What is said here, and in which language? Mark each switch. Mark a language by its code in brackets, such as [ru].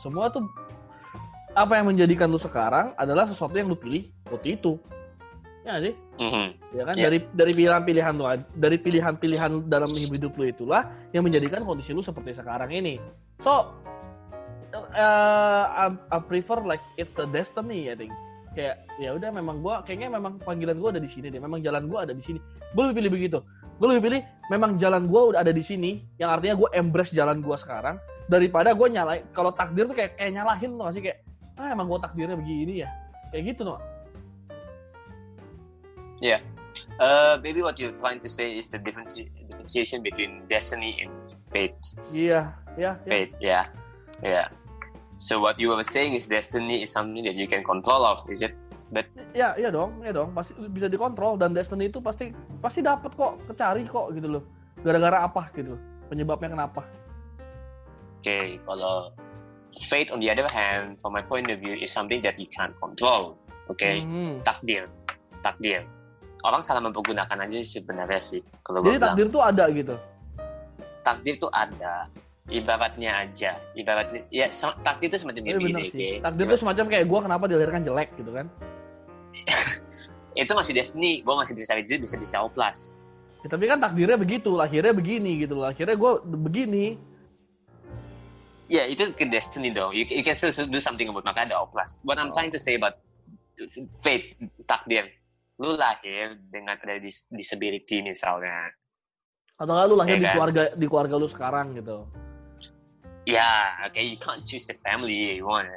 [id] Semua tuh apa yang menjadikan lu sekarang adalah sesuatu yang lu pilih waktu itu. Ya sih? Ya kan dari pilihan-pilihan lu, dari pilihan-pilihan dalam hidup lu itulah yang menjadikan kondisi lu seperti sekarang ini. [en] So I prefer like it's the destiny I think. [id] Kayak ya udah memang kayaknya memang panggilan gua ada di sini deh. Memang jalan gua ada di sini. Gue lebih pilih begitu. Gue lebih pilih memang jalan gue udah ada di sini, yang artinya gue embrace jalan gue sekarang daripada gue nyalain. Kalau takdir tuh kayak nyalahin tuh, nggak sih, kayak emang gue takdirnya begini ya, kayak gitu no. [en] Yeah, maybe what you're trying to say is the differentiation between destiny and fate. [id] Iya. [en] Fate, yeah. So what you were saying is destiny is something that you can control of, is it? But [id] iya dong, pasti bisa dikontrol, dan destiny itu pasti dapat kok, kecari kok gitu loh. Gara-gara apa gitu, penyebabnya kenapa? [en] Okay, [id] kalau [en] fate on the other hand, from my point of view, is something that you can't control. [id] Okay, takdir. Orang salah mempergunakan aja sebenarnya sih. Kalau jadi takdir tuh ada gitu. Takdir tuh ada. Ibaratnya ya takdir itu semacam gini. Okay? Takdir itu semacam kayak gue kenapa dilahirkan jelek gitu kan. Itu masih destiny, gue masih bisa cari duit, bisa oplas. Ya, tapi kan takdirnya begitu, lahirnya begini gitu loh. Akhirnya gue begini. Ya itu ke destiny dong. [en] You can still do something about, [id] makanya ada oplas. [en] What I'm trying to say about fate, takdir. [id] Lu lahir dengan ada disability misalnya. Atau lu lahir di keluarga lu sekarang gitu. [en] Ya, okay, you can't choose the family you want.